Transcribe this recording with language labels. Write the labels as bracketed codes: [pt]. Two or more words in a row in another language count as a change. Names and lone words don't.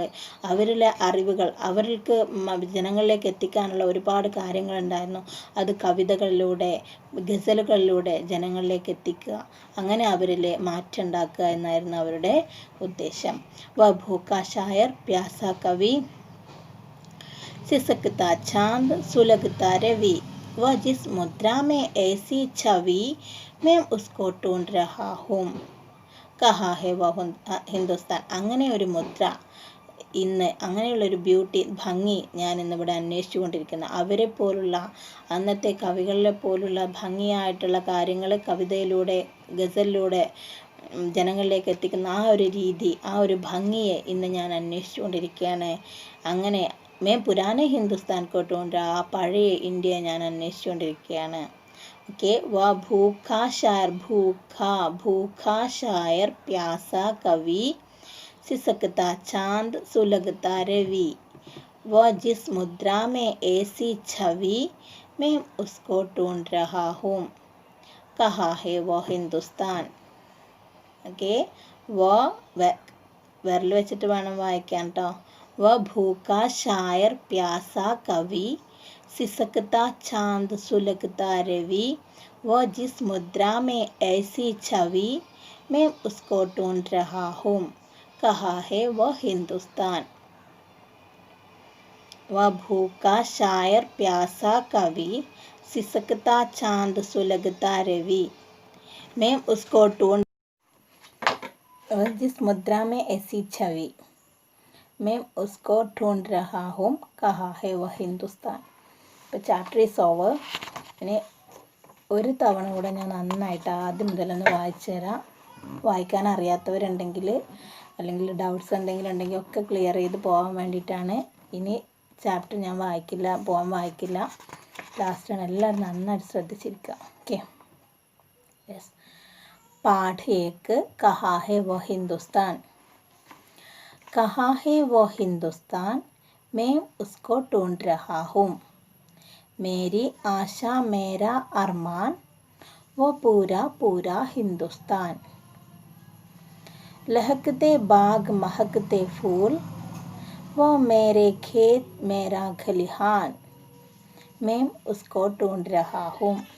[ml] അവരിലെ അറിവുകൾ അവർക്ക് ജനങ്ങളിലേക്ക് എത്തിക്കാനുള്ള ഒരുപാട് കാര്യങ്ങളുണ്ടായിരുന്നു. അത് കവിതകളിലൂടെ, ഗസലുകളിലൂടെ ജനങ്ങളിലേക്ക് എത്തിക്കുക, അങ്ങനെ അവരിൽ മാറ്റം ഉണ്ടാക്കുക എന്നായിരുന്നു അവരുടെ ഉദ്ദേശം. [hi] वह भूखा शायर प्यासा कवि सिसकता चांद सुलगता रवि, वह जिस मुद्रा में ऐसी छवि मैं उसको ढूंढ रहा हूँ, कहा है वह ഹിന്ദുസ്ഥാൻ. [ml] അങ്ങനെ ഒരു മുദ്ര, ഇന്ന് അങ്ങനെയുള്ളൊരു ബ്യൂട്ടി, ഭംഗി ഞാൻ ഇന്നിവിടെ അന്വേഷിച്ചു കൊണ്ടിരിക്കുന്നത്. അവരെ പോലുള്ള, അന്നത്തെ കവികളെ പോലുള്ള ഭംഗിയായിട്ടുള്ള കാര്യങ്ങൾ കവിതയിലൂടെ, ഗസലിലൂടെ ജനങ്ങളിലേക്ക് എത്തിക്കുന്ന ആ ഒരു രീതി, ആ ഒരു ഭംഗിയെ ഇന്ന് ഞാൻ അന്വേഷിച്ചു കൊണ്ടിരിക്കുകയാണ്. [hi] അങ്ങനെ मैं पुराने हिंदुस्तान को ढूंढ रहा, [ml] പഴയ ഇന്ത്യയെ ഞാൻ അന്വേഷിച്ചുകൊണ്ടിരിക്കുകയാണ്. ഓക്കെ. [hi] वह भूखा शायर, भूखा शायर प्यासा कवि सिसकता चांद सुलगता रवि, वह जिस मुद्रा में ऐसी छवि मैं उसको ढूंढ रहा हूँ, कहा है वह हिंदुस्तान. [ml] ഓക്കെ. വിരൽ വെച്ചിട്ട് വേണം വായിക്കാൻ കേട്ടോ. [hi] वह भूखा शायर प्यासा कवि सिसकता चांद सुलगता रवि, वह जिस मुद्रा में ऐसी छवि मैं उसको ढूंढ रहा हूँ, कहा है वह हिंदुस्तान. वह भूखा शायर प्यासा कवि सिसकता चांद सुलगता रवि, मैं उसको ढूंढ, जिस मुद्रा में ऐसी छवि मैं उसको ढूंढ रहा हूँ, कहा है वह हिंदुस्तान. [ml] ഇപ്പോൾ [en] chapter is over. [ml] ഇനി ഒരു തവണ കൂടെ ഞാൻ നന്നായിട്ട് ആദ്യം മുതലൊന്ന് വായിച്ചു തരാം. വായിക്കാൻ അറിയാത്തവരുണ്ടെങ്കിൽ, അല്ലെങ്കിൽ ഡൗട്ട്സ് എന്തെങ്കിലും ഉണ്ടെങ്കിൽ ഒക്കെ ക്ലിയർ ചെയ്ത് പോകാൻ വേണ്ടിയിട്ടാണ്. ഇനി ചാപ്റ്റർ ഞാൻ വായിക്കില്ല. ലാസ്റ്റാണ്. എല്ലാവരും നന്നായിട്ട് ശ്രദ്ധിച്ചിരിക്കുക. [en] okay. yes. [hi] पाठ 1 कहाँ है वह हिंदुस्तान. कहाँ है वो हिंदुस्तान, मैं उसको ढूंढ रहा हूँ. मेरी आशा मेरा अरमान, वो पूरा पूरा हिंदुस्तान. लहकते बाग महकते फूल, वो मेरे खेत मेरा खलिहान, मैं उसको ढूंढ रहा हूँ.